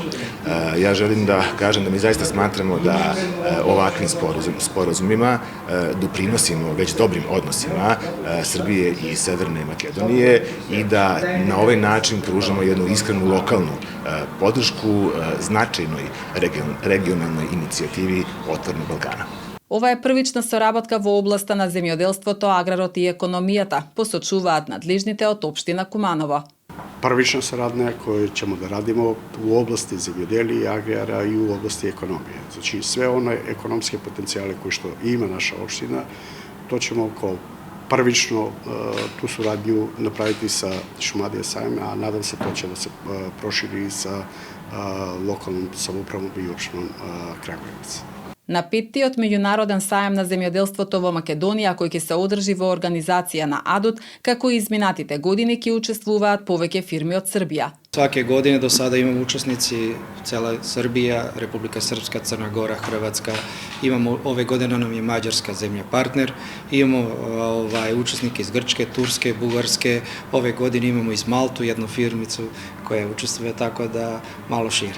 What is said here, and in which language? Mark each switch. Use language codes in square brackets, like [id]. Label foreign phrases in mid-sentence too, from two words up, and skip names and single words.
[sr] Ja želim da kažem da mi zaista smatramo da ovakvim sporazumima doprinosimo već dobrim odnosima Srbije i Severne Makedonije i da na ovaj način pružamo jednu iskrenu lokalnu podršku značajnoj regionalnoj inicijativi Otvorenog Balkana. [mk] Ова е првична соработка во областа на земјоделството, аграрот и економијата, посочуваат надлежните од општина Куманово. [sr] Prvična saradnja koju ćemo da radimo u oblasti zemljodelija, agrara i u oblasti ekonomije. Znači sve one ekonomske potencijale koje što ima naša opština, to ćemo kao prvično tu suradnju napraviti sa Šumadija sajem, a nadam se to će da se proširi i sa lokalnom samoupravom i opštinom Kragujevac. [mk] На петтиот меѓународен саем на земјоделството во Македонија, кој ќе се одржи во организација на Адот, како и изминатите години ќе учествуваат повеќе фирми од Србија. [sr] Svake godine do sada imamo učesnici cela Srbija, Republika Srpska, Crna Gora, Hrvatska. Imamo ove godine nam je Mađarska zemlja partner. Imamo učesnike iz Grčke, Turske, Bugarske. Ove godine imamo iz Maltu jednu firmicu koja učestvuje, tako da malo šire.